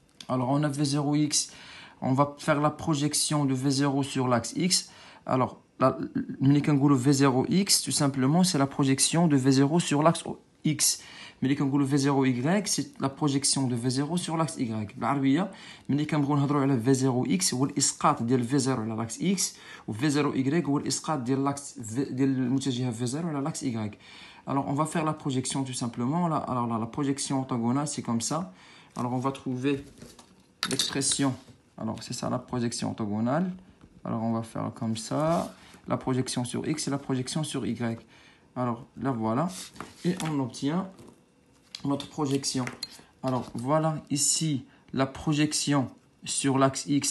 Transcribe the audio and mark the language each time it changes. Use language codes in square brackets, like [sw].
[fr] Alors on a v0x. On va faire la projection de V0 sur l'axe X. Alors, le V0X, tout simplement, c'est la projection de V0 sur l'axe X. Mais le V0Y, c'est la projection de V0 sur l'axe Y. [ar] بالعربية ملي كنبغيو نهضروا على V0X هو الإسقاط ديال V0 على l'axe X و V0Y هو الإسقاط ديال l'axe ديال المتجهة V0 على l'axe Y. [fr] Alors, on va faire la projection tout simplement. Alors, la projection orthogonale, c'est comme ça. Alors, on va trouver l'expression. Alors, c'est ça la projection orthogonale. Alors, on va faire comme ça. La projection sur X et la projection sur Y. Alors, là, voilà. Et on obtient notre projection. Alors, voilà ici la projection sur l'axe X.